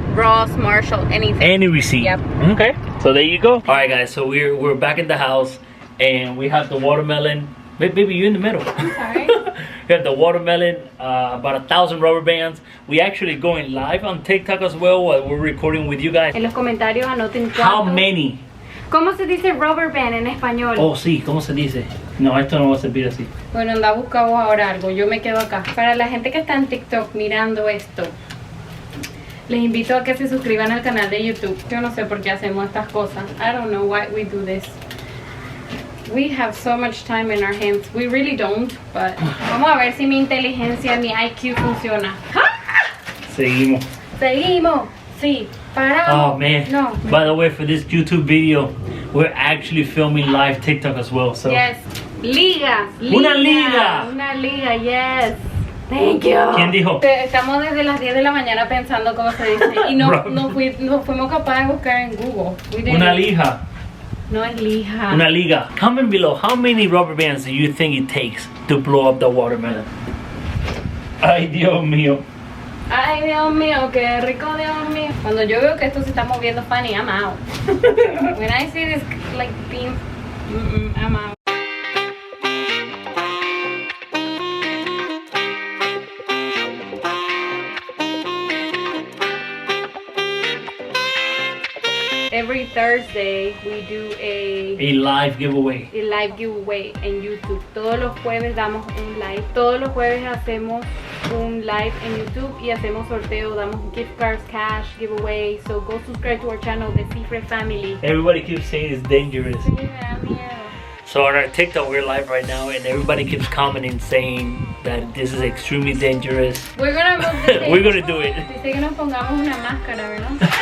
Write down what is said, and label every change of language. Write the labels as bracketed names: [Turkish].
[English] Ross, Marshall, anything. Any receipt. Yep. Okay. So there you go. All right, guys. So we're back in the house, and we have the watermelon. Baby, you're in the middle. I'm sorry. We have the watermelon, about 1,000 rubber bands. We actually going live on TikTok as well while we're recording with you guys. [Spanish] En los comentarios anoten [English] How many? [Spanish] ¿Cómo se dice rubber band en español? Oh, sí. ¿Cómo se dice? No, esto no va a servir así. Bueno, anda, busca vos ahora algo. Yo me quedo acá. Para la gente que está en TikTok mirando esto, les invito a que se suscriban al canal de YouTube. Yo no sé por qué hacemos estas cosas. [English] I don't know why we do this. We have so much time in our hands. We really don't, but [Spanish] vamos a ver si mi inteligencia, mi IQ funciona. Seguimos. Seguimos. Sí. Paramos. [English] Oh man. No. By the way, for this YouTube video, we're actually filming live TikTok as well. So. [Spanish] Yes. Ligas. Una liga. Una liga, [English] yes. Thank you. [Spanish] ¿Quién dijo? Estamos desde las 10 de la mañana pensando cómo se dice. Y no fuimos capaces de buscar en Google. Una lija. No es lija. Una liga. [English] Comment below how many rubber bands do you think it takes to blow up the watermelon? [Spanish] Ay, Dios mío. Ay, Dios mío, qué rico, Dios mío. Cuando yo veo que esto se está moviendo [English] funny, I'm out. When I see this like being, I'm out. Every Thursday we do a live giveaway. A live giveaway en YouTube. [Spanish] Todos los jueves damos un live. Todos los jueves hacemos un live en YouTube y hacemos sorteo, damos gift cards, cash, giveaway. [English] So go subscribe to our channel, the Cifre family. Everybody keeps saying it's dangerous. Sí, me da miedo. So on our TikTok we're live right now and everybody keeps commenting saying that this is extremely dangerous. We're gonna move We're gonna do it. [Spanish] Dice que nos pongamos una máscara, ¿verdad?